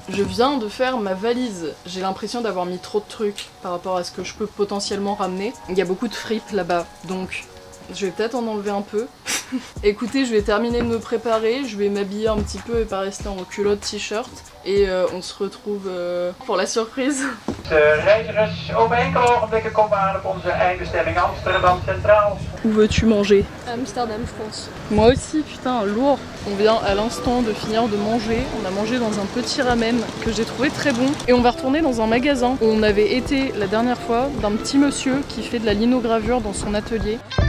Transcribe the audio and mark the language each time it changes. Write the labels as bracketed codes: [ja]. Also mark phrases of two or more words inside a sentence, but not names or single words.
[fr] Je viens de faire ma valise, j'ai l'impression d'avoir mis trop de trucs par rapport à ce que je peux potentiellement ramener. Il y a beaucoup de fripes là-bas, donc je vais peut-être en enlever un peu. Écoutez, je vais terminer de me préparer, je vais m'habiller un petit peu et pas rester en culotte t-shirt. Et on se retrouve pour la surprise. [nl] Reizigers, over enkele ogenblikken komen we aan op onze eindbestemming Amsterdam Centraal. [fr] Où veux-tu manger? Amsterdam, je pense. Moi aussi, putain, lourd. On vient à l'instant de finir de manger. On a mangé dans un petit ramen que j'ai trouvé très bon. Et on va retourner dans un magasin où on avait été la dernière fois, d'un petit monsieur qui fait de la linogravure dans son atelier.